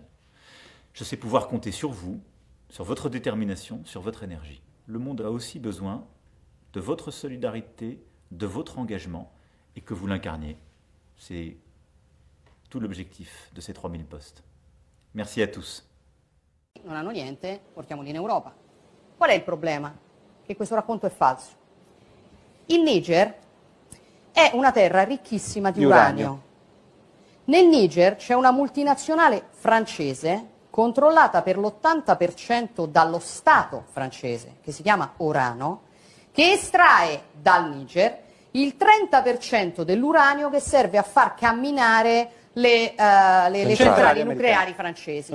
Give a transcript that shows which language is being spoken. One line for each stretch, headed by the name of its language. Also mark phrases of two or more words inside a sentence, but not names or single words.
French: Je sais pouvoir compter sur vous, sur votre détermination, sur votre énergie. Le monde a aussi besoin de votre solidarité, de votre engagement, et que vous l'incarniez. C'est tout l'objectif de ces 3000 postes. Merci à tous.
Italian: Non hanno niente, portiamoli in Europa. Qual è il problema? Che questo racconto è falso. Il Niger è una terra ricchissima di uranio. Nel Niger c'è una multinazionale francese controllata per l'80% dallo Stato francese, che si chiama Orano, che estrae dal Niger il 30% dell'uranio che serve a far camminare le centrali nucleari francesi.